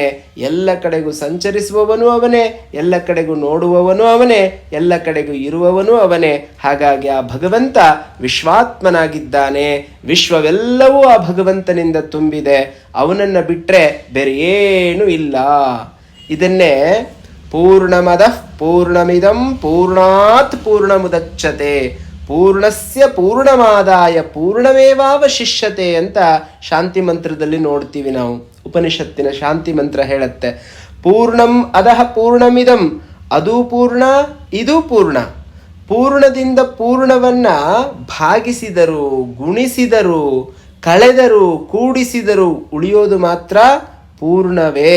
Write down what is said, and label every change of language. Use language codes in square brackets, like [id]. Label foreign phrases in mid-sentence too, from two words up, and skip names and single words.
[kn] ಎಲ್ಲ ಕಡೆಗೂ ಸಂಚರಿಸುವವನು ಅವನೇ, ಎಲ್ಲ ಕಡೆಗೂ ನೋಡುವವನು ಅವನೇ, ಎಲ್ಲ ಕಡೆಗೂ ಇರುವವನು ಅವನೇ. ಹಾಗಾಗಿ ಆ ಭಗವಂತ ವಿಶ್ವಾತ್ಮನಾಗಿದ್ದಾನೆ. ವಿಶ್ವವೆಲ್ಲವೂ ಆ ಭಗವಂತನಿಂದ ತುಂಬಿದೆ. ಅವನನ್ನು ಬಿಟ್ಟರೆ ಬೇರೆ ಏನೂ ಇಲ್ಲ. ಇದನ್ನೇ [sa] ಪೂರ್ಣಮದಃ ಪೂರ್ಣಮಿದಂ ಪೂರ್ಣಾತ್ ಪೂರ್ಣಮುದಚ್ಯತೆ ಪೂರ್ಣಸ್ಯ ಪೂರ್ಣಮಾದಾಯ ಪೂರ್ಣಮೇವಾವಶಿಷ್ಯತೆ [kn] ಅಂತ ಶಾಂತಿ ಮಂತ್ರದಲ್ಲಿ ನೋಡ್ತೀವಿ ನಾವು. ಉಪನಿಷತ್ತಿನ ಶಾಂತಿ ಮಂತ್ರ ಹೇಳುತ್ತೆ, [sa] ಪೂರ್ಣಂ ಅದಃ ಪೂರ್ಣಮಿದಂ, [kn] ಅದು ಪೂರ್ಣ ಇದು ಪೂರ್ಣ. ಪೂರ್ಣದಿಂದ ಪೂರ್ಣವನ್ನು ಭಾಗಿಸಿದರು, ಗುಣಿಸಿದರು, ಕಳೆದರು, ಕೂಡಿಸಿದರು, ಉಳಿಯೋದು ಮಾತ್ರ ಪೂರ್ಣವೇ.